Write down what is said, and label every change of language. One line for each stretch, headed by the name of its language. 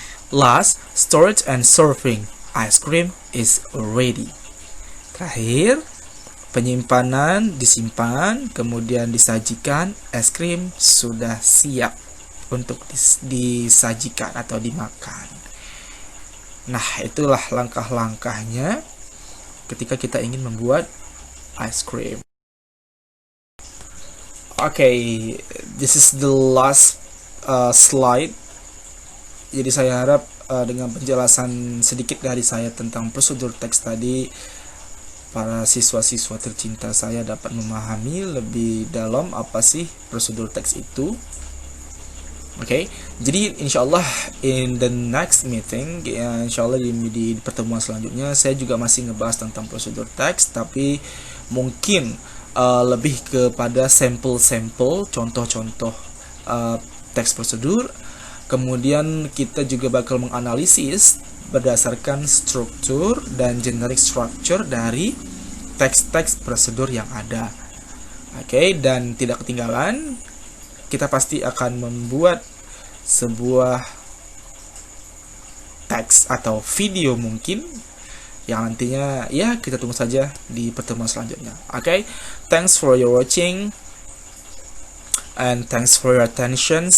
English: Last, storage and serving. Ice cream is ready.
Indonesian: Terakhir, penyimpanan disimpan, kemudian disajikan, es krim sudah siap untuk disajikan atau dimakan. Nah, itulah langkah-langkahnya ketika kita ingin membuat ice cream.
English: Okay, this is the last slide.
Indonesian: Jadi saya harap dengan penjelasan sedikit dari saya tentang prosedur teks tadi, para siswa-siswa tercinta saya dapat memahami lebih dalam apa sih prosedur teks itu. Oke, jadi insyaallah
English: in the next meeting,
Indonesian: insyaallah di pertemuan selanjutnya saya juga masih ngebahas tentang prosedur teks, tapi mungkin lebih kepada sampel-sampel, contoh-contoh teks prosedur. Kemudian kita juga bakal menganalisis berdasarkan struktur dan generic structure dari teks-teks prosedur yang ada. Oke, dan tidak ketinggalan, kita pasti akan membuat sebuah teks atau video mungkin yang nantinya ya kita tunggu saja di pertemuan selanjutnya.
English: Oke, thanks for your watching and thanks for your attention.